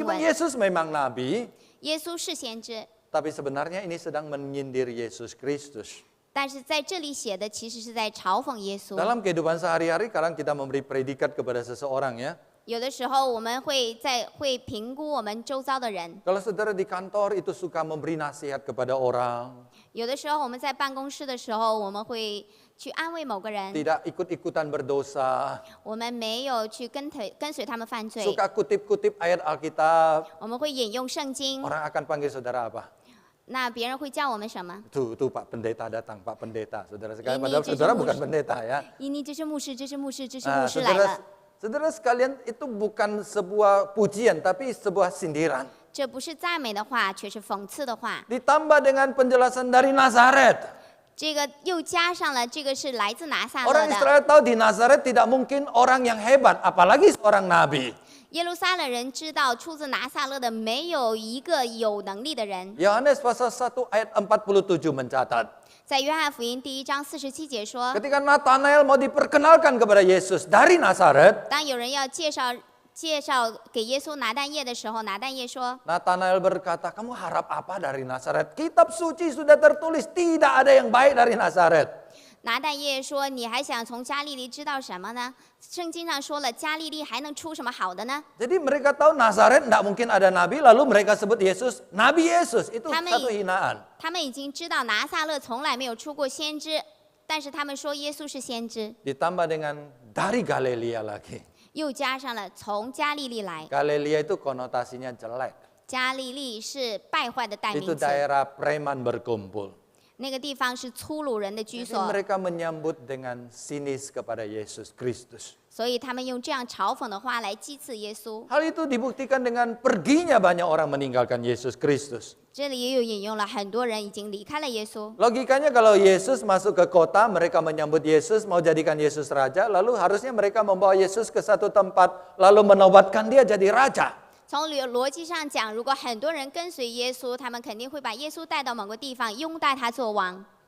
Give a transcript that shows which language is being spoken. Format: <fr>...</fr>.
<id>Meskipun</id> <zh>文。</zh> <id>Yesus memang Nabi,</id> <zh>耶稣是先知，</zh> <id>tapi sebenarnya ini sedang menyindir Yesus Kristus.</id> <zh>但是在这里写的其实是在嘲讽耶稣。</zh> <id>Dalam kehidupan sehari-hari, kadang kita memberi predikat kepada seseorang ya.</id> <zh>有的时候我们会评估我们周遭的人，</zh> <id>Kalau saudara di kantor itu suka memberi nasihat kepada orang,</id> <zh>有的时候我们在办公室的时候，我们会去安慰某个人，</zh> <id>tidak ikut-ikutan berdosa,</id> <zh>我们没有去跟随他们犯罪，</zh> <id>suka kutip-kutip ayat Alkitab,</id> <zh>我们会引用圣经，</zh> <id>orang akan panggil saudara apa?</id> <zh>那别人会叫我们什么？</zh> <id>Tuh Pak Pendeta datang, Pak Pendeta. Saudara sekalian, Ini padahal cucu saudara mus. bukan pendeta ya.</id> <zh>ini这是牧师，这是牧师，这是牧师来</zh> <id>Saudara,</id> <zh>了。</zh> <id>saudara sekalian, itu bukan sebuah pujian, tapi sebuah sindiran.</id> <zh>这不是赞美的话，却是讽刺的话。</zh> <id>Ditambah dengan penjelasan dari Nazaret.</id> <zh>这个又加上了，这个是来自拿撒勒</zh> <id>Orang</id> <zh>的。</zh> <id>Israel tahu di Nazaret tidak mungkin orang yang hebat, apalagi seorang nabi.</id> <zh>耶路撒冷人知道，出自拿撒勒的没有一个有能力的人。</zh> <id>Yohanes pasal 1 ayat 47 mencatat.</id> <zh>在约翰福音第1章47节说，</zh> <id>Ketika Nathanael mau diperkenalkan kepada Yesus dari Nazaret,</id> <zh>当有人要介绍给耶稣拿但业的时候，拿但业说，</zh> <id>Nathanael berkata, kamu harap apa dari Nazaret? Kitab suci sudah tertulis, tidak ada yang baik dari Nazaret.</id> <zh>拿但业说，你还想从加利利知道什么呢？圣经上说了，加利利还能出什么好的呢？</zh> <id>Jadi mereka tahu Nazaret tidak mungkin ada nabi, lalu mereka sebut Yesus Nabi Yesus. Itu satu hinaan.</id> <zh>他们已经知道拿撒勒从来没有出过先知，但是他们说耶稣是先知，</zh> <id>Ditambah dengan dari Galilea lagi.</id> <zh>又加上了从加利利来。</zh> <id>Galilea itu konotasinya jelek.</id> <zh>加利利是败坏的代</zh> <id>Itu</id> <zh>名词，</zh> <id>daerah preman berkumpul.</id> <zh>那个地方是粗鲁人的居</zh> <id>Jadi</id> <zh>所，</zh> <id>mereka menyambut dengan sinis kepada Yesus Kristus.</id> <zh>所以他们用这样嘲讽的话来讥刺耶稣。</zh> <id>Hal itu dibuktikan dengan perginya banyak orang meninggalkan Yesus Kristus.</id> <zh>这里也有引用了很多人已经离开了耶稣。</zh> <id>Logikanya kalau Yesus masuk ke kota, mereka menyambut Yesus, mau jadikan Yesus raja, lalu harusnya mereka membawa Yesus ke satu tempat, lalu menobatkan dia jadi raja.</id> <zh>从逻辑上讲，如果很多人跟随耶稣，他们肯定会把耶稣带到某个地方，拥戴他做王。</zh>